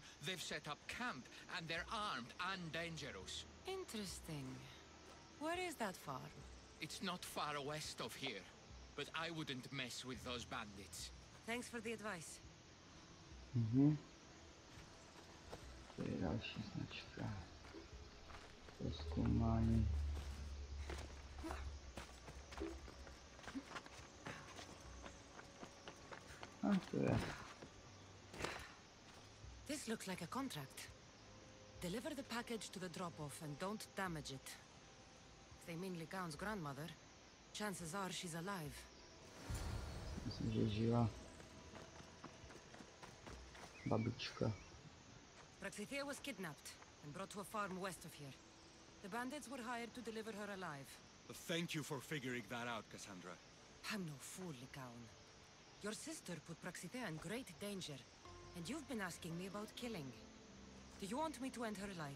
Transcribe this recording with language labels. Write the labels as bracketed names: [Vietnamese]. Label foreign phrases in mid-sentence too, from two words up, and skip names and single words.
[English] They've set up camp, and they're armed and dangerous. Interesting. Where is that farm? It's not far west of here, but I wouldn't mess with those bandits. Thanks for the advice. [Czech] To je další značka. Prozkoumání. A to je. [English] This looks like a contract. Deliver the package to the drop-off and don't damage it. If they mean Likan's grandmother, chances are she's alive. [Czech] Myslím, že je živá. Babička. [English] Praxithea was kidnapped and brought to a farm west of here. The bandits were hired to deliver her alive. Thank you for figuring that out, Cassandra. I'm no fool, Likan. Your sister put Praxithea in great danger, and you've been asking me about killing. Do you want me to end her life?